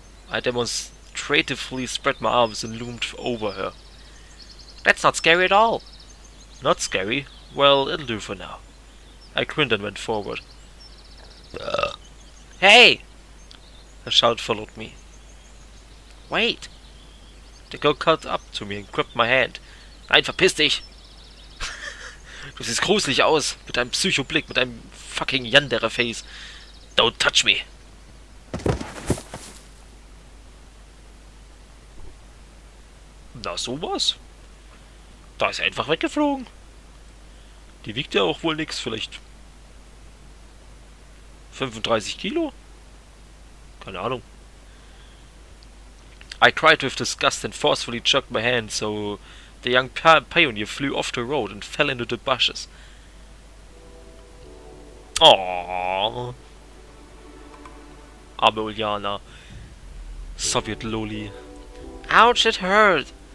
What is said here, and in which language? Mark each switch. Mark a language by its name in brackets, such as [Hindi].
[English] I demonstratively spread my arms and loomed over her. That's not scary at all. Not scary? Well, it'll do for now. I grinned and went forward. Hey! A shout followed me. Wait! The girl caught up to me and gripped my hand. [German] Nein, verpiss dich! Du siehst gruselig aus, mit deinem Psychoblick, mit deinem fucking Yandere-Face. [English] Don't touch me! [German] Na sowas? Da ist er einfach weggeflogen. Die wiegt ja auch wohl nix, vielleicht 35 Kilo? Keine Ahnung. [English] I cried with disgust and forcefully jerked my hand so the young pioneer flew off the road and fell into the bushes. Aww. [German] Arme Ulyana. [English] Soviet Loli. Ouch, it hurt!